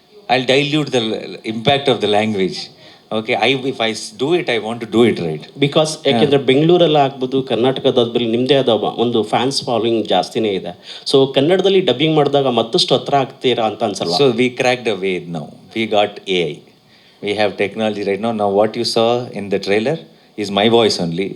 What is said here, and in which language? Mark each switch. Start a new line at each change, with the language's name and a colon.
English: I'll dilute the impact of the language. Okay, if I do it, I want to do it right.
Kannada: Because ಯಾಕೆಂದರೆ ಬೆಂಗಳೂರಲ್ಲಿ ಆಗ್ಬೋದು, ಕರ್ನಾಟಕದಲ್ಲಿ ನಿಮ್ಮದೇ ಆದ ಒಂದು ಫ್ಯಾನ್ಸ್ ಫಾಲೋಯಿಂಗ್ ಜಾಸ್ತಿನೇ ಇದೆ. ಸೊ ಕನ್ನಡದಲ್ಲಿ ಡಬ್ಬಿಂಗ್ ಮಾಡಿದಾಗ ಮತ್ತಷ್ಟು ಹತ್ರ ಆಗ್ತೀರಾ ಅಂತ ಅನ್ಸಲ್ವಾ?
English: So we cracked a way now. We got AI. We have technology right now. Now what you saw in the trailer is my voice only.